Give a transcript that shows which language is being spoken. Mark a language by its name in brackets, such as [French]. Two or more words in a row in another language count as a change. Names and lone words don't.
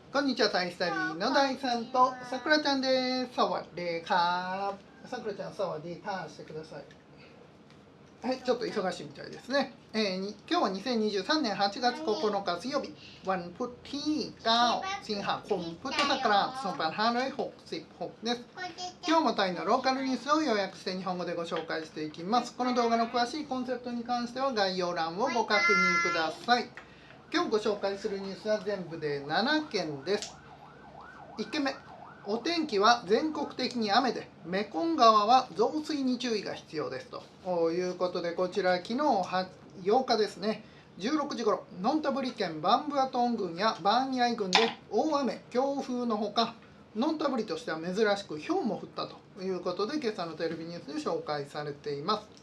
[Japanese] こんにちは、タイスタディの大さんとさくらちゃんです。 [Thai] สวัสดีครับ。 [Japanese] さくらちゃん、 [Thai] สวัสดีค่ะ [Japanese] してください。はい、ちょっと忙しいみたいですね。今日は2023年8月9日水曜日、 [Thai] วันพุธที่9สิงหาคมพุทธศักราช2566 です。 [Japanese] 今日もタイのローカルニュースを要約して日本語でご紹介していきます。この動画の詳しいコンセプトに関しては概要欄をご確認ください。今日ご紹介するニュースは全部で7件です。1件目、お天気は全国的に雨でメコン川は増水に注意が必要ですということで、こちら昨日8日ですね、16時ごろ、ノンタブリ県バンブアトン郡やバーンヤイ郡で大雨強風のほか、ノンタブリとしては珍しく雹も降ったということで、今朝のテレビニュースで紹介されています。